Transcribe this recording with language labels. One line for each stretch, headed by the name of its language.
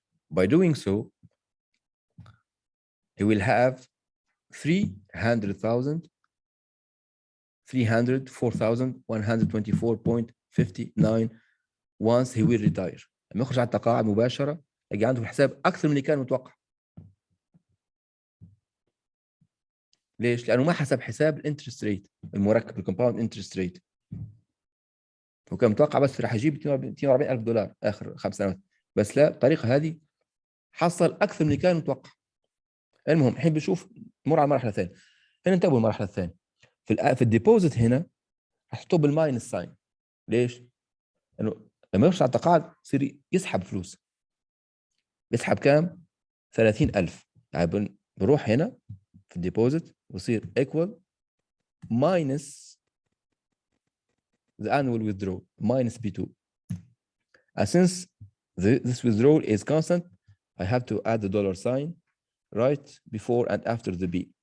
English: By doing so, he will have 304,124.59 once he will retire.
Arabic: لما يخرج على التقاعد مباشرة يجي عنده في الحساب أكثر من اللي كان متوقع. ليش؟ لأنه ما حسب حساب الانترست ريت المركب الكومباوند انترست ريت. هو كان متوقع بس راح يجيب 240,000 دولار آخر 5 سنوات، بس لا، الطريقة هذه حصل أكثر من اللي كان متوقع. المهم الحين بنشوف نمر على المرحلة الثانية. هنا انتبهوا المرحلة الثانية. في الديبوزيت هنا هحطوه بالماينس ساين. ليش؟ لأنه لما يخش على التقاعد يصير يسحب فلوس. يسحب كام؟ 30,000. يعني بروح هنا في الديبوزيت ويصير
English: equal minus the annual withdrawal minus B2. And since this withdrawal is constant, I have to add the dollar sign right before and after the B.